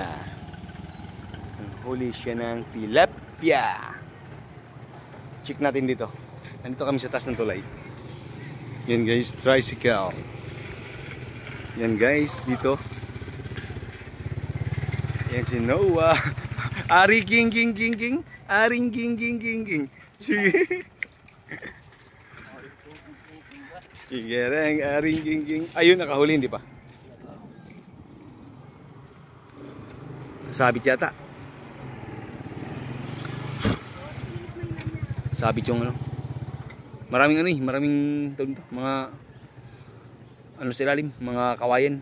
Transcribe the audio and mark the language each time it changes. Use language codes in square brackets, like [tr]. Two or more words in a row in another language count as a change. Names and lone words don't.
[tl] Nanghuli siya ng tilapia. Check natin dito. Nandito kami sa taas ng tulay. Yan guys, tricycle. Yan guys, dito. Yan si Noah. Ari king king king king. Aring king king king king. Sigereng aring king king. Ayun, nakahuli, hindi pa? Sabit yata. Sabit yung ano. Maraming ano eh, maraming mga ano sa ilalim, mga kawayan.